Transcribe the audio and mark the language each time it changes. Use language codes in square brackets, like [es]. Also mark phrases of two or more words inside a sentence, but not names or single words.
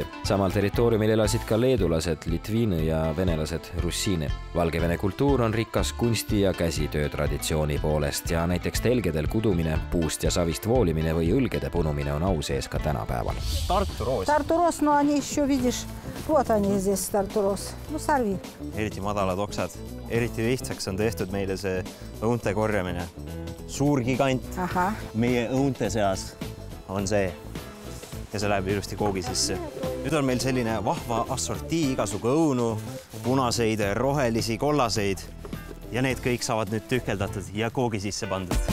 [et] Samal territooriumil elasid ka leedulased, litviini ja venelased russiini. Valgevene kultuur on rikas kunsti- ja käsitöö traditsiooni poolest ja näiteks telgedel kudumine, puust ja savist voolimine või õlgede punumine on au sees ka tänapäeval. Tartu roos. [ru] Tartu roos, no они еще, видишь, вот они здесь, [et] Tartu roos. No sarvi. Eriti madalad oksad. Eriti lihtsaks on tehtud meile see õunte korjamine. Suur gigant meie õunte seas on see ja see läheb ilusti koogi sisse. Nüüd on meil selline vahva assortii, igasugu õunu, punaseid, rohelisi, kollaseid ja need kõik saavad nüüd tühkeldatud ja koogi sisse pandud.